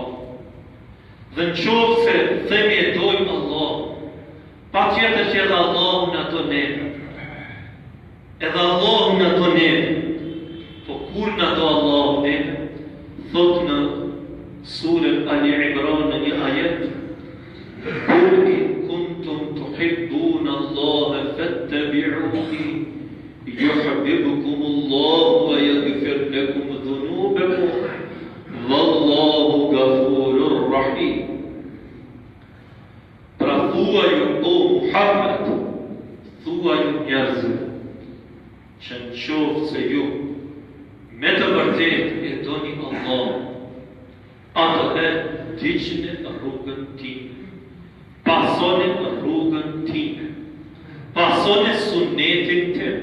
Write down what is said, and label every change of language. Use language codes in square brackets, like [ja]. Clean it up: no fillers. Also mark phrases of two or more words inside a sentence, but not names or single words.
[sq] Dhe në qoftë se themi e dojmë Allah, patjetër që edhe Allahu na do neve. Edhe Allahu na do neve. Po kur na do Allahu neve? Thot në surën Ali Imran në një ajet: [ar] "قل إن كنتم تحبون الله فاتبعوني يحببكم الله ويغفر لكم ذنوبكم والله غفور رحيم." [sq] Pra thuaju o Muhammed, thuaju njerëzve që në qoftë se ju me të vërtet e doni Allah, atëherë ndiqni rrugën time, pasoni rrugën time, pasoni sunetin tim.